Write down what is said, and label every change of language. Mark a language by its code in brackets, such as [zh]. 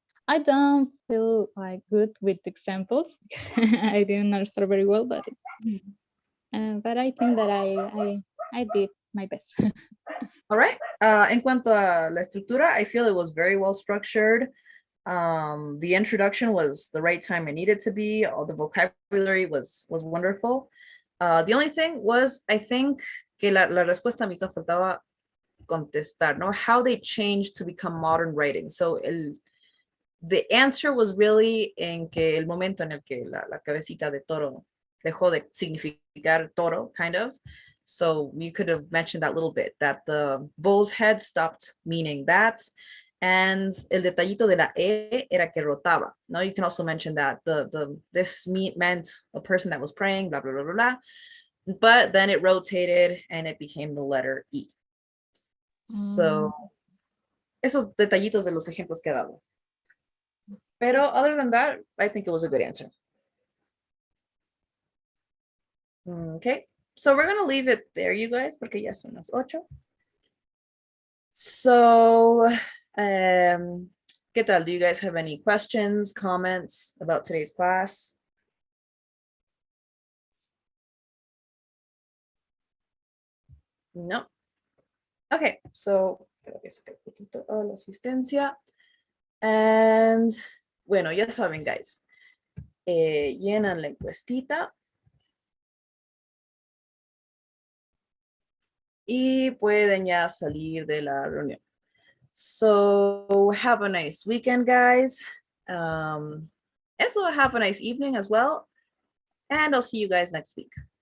[en] I don't feel like good with examples. I didn't understand very well, but I think that I did my best. All right. [es] En cuanto a la estructura, [en] I feel it was very well structured. The introduction was the right time it needed to be. All the vocabulary was wonderful. The only thing was, I think [es] que la respuesta me hizo faltaba contestar, ¿no? [en] How they changed to become modern writing. So the answer was really [es] en que el momento en el que la cabecita de toro dejó de significar toro, kind of. [en] So you could have mentioned that a little bit, that the bull's head stopped meaning that. [es] And el detallito de la E era que rotaba. [en] No, you can also mention that this meant a person that was praying, blah, blah, blah, blah, blah. But then it rotated and it became the letter E. [es] So, esos detallitos de los ejemplos que he dado. [en] Pero other than that, I think it was a good answer. Okay, so we're gonna leave it there, you guys, [es] porque ya son las 8. So, ¿qué tal? [en] Do you guys have any questions, comments about today's class? No. [es] Okay, so creo que saqué un poquito a la asistencia. And bueno, ya saben, guys. Llenan la encuestita. Y pueden ya salir de la reunión. [en] So have a nice weekend, guys. Also have a nice evening as well. And I'll see you guys next week.